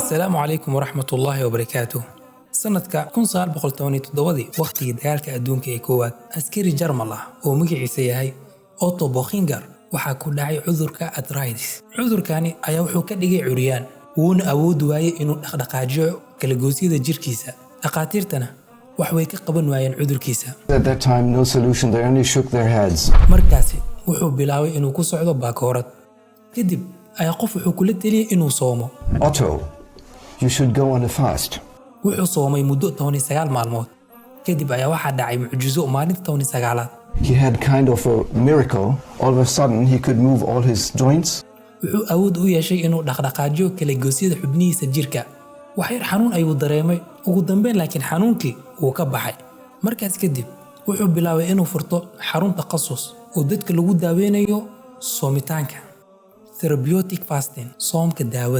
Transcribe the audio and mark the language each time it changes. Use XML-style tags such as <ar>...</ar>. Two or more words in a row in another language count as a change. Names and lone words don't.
<ar>السلام عليكم ورحمة الله وبركاته. سنة 1917 وقتي</ar> <so>dagaalka adduunka ee koowaad askari Jarmal ah oo magaciisa yahay Otto Bockinger waxa ku dhacay cudurka arthritis. Cudurkani ayaa wuxuu ka dhigay curyaan wuuna awood waayay inuu dhaqdhaqaajiyo kala goosyada jirkiisa. Dhaqaatiirtana wax way ka qaban waayeen cudurkiisa.</so> <en>At that time no solution, they only shook their heads.</en> <so>Markaasi wuxuu bilaabay inuu ku socdo baakoorad. Kadib ayaa qof wuxuu kula taliyay inuu soomo.</so> <en>Otto, you should go on a fast.</en> <so>wuxuu soomay muddo 19 maalmood. Kadib ayaa waxa dhacay mucjiso maalinta 19aad.</so> <en>He had kind of a miracle. All of a sudden he could move all his joints.</en> <so>wuxuu awood u yeeshay inuu dhaqdhaqaajiyo kala goosyada xubnihiisa jirka. wax yar xanuun ayuu dareemay ugu dambeyn laakiin xanuunkii wuu ka baxay. markaas kadib wuxuu bilaabay inuu furto xarun takhasus oo dadka lagu daaweynayo soomitaanka</so> <en>therapeutic fasting</en> <so>soomka daawada.</so>